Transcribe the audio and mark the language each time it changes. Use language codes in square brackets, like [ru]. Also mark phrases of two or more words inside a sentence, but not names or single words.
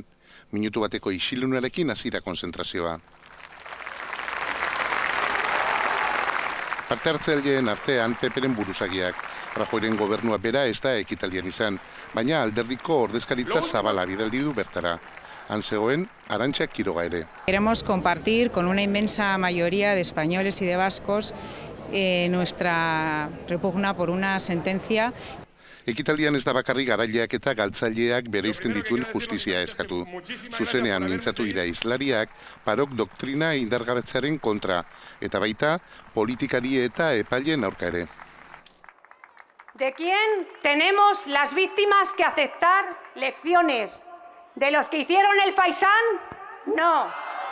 [eu] Minutu bateko isilunarekin hasi da konzentrazioa. Parte hartzaileen artean Peperen buruzagiak. Rajoyren gobernua bera ez da ekitaldian izan, baina alderdiko ordezkaritza zabala bidaldi du bertara. Han zegoen Arantxa Quiroga ere. [es] Queremos compartir con una inmensa mayoría de españoles y de vascos nuestra repugna por una sentencia. [eu] Ekitaldian ez da bakarrik garaileak eta galtzaileak bereizten dituen justizia eskatu. Zuzenean mintzatu dira hizlariak parok doktrina indargabetzearen kontra, eta baita politikari eta epaileen aurka ere. [es] ¿De quién tenemos las víctimas que aceptar lecciones? ¿De los que hicieron el Faisán? No.